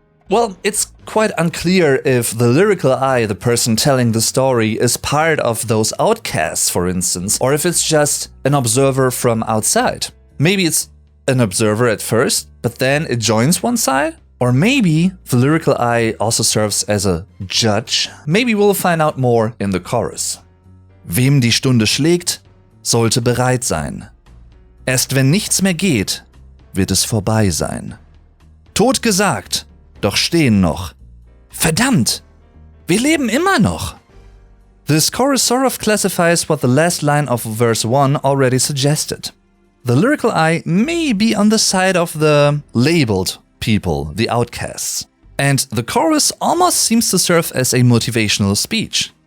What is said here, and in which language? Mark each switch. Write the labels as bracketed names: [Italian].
[English] Well, it's quite unclear if the lyrical I, the person telling the story, is part of those outcasts, for instance, or if it's just an observer from outside. Maybe it's an observer at first, but then it joins one side? Or maybe the lyrical I also serves as a judge? Maybe we'll find out more in the chorus. [German] Wem die Stunde schlägt, sollte bereit sein. Erst wenn nichts mehr geht, wird es vorbei sein. Tot gesagt, doch stehen noch. Verdammt! Wir leben immer noch! [English] This chorus sort of classifies what the last line of verse 1 already suggested. The lyrical I may be on the side of the labeled people, the outcasts. And the chorus almost seems to serve as a motivational speech.